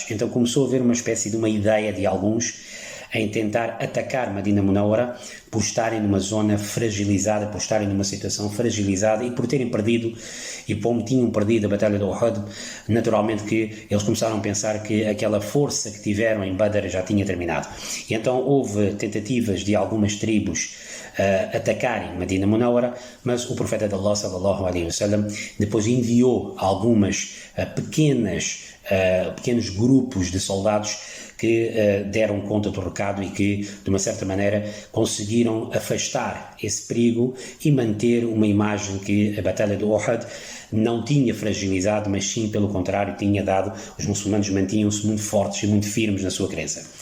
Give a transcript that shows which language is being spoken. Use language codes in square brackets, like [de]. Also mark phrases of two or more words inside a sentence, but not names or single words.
[pt] Então começou a haver uma espécie de uma ideia de alguns em tentar atacar Medina Munawwara por estarem numa zona fragilizada, por estarem numa situação fragilizada e por terem perdido, e como tinham perdido a Batalha de Uhud, naturalmente que eles começaram a pensar que aquela força que tiveram em Badr já tinha terminado. E então houve tentativas de algumas tribos atacarem Medina Munawwara, mas o profeta de Allah, [ar] صلى الله عليه وسلم, [pt] depois enviou pequenos grupos de soldados que deram conta do recado e que, de uma certa maneira, conseguiram afastar esse perigo e manter uma imagem que a Batalha de Uhud não tinha fragilizado, mas sim, pelo contrário, tinha dado, os muçulmanos mantinham-se muito fortes e muito firmes na sua crença.